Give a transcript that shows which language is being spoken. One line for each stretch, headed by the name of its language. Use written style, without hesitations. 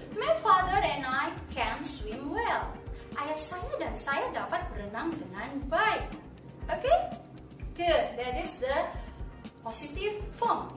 English: My father and I can swim well.
Indonesian: Ayah saya dan saya dapat berenang dengan baik.
English: Okay? Good. That is the positive form.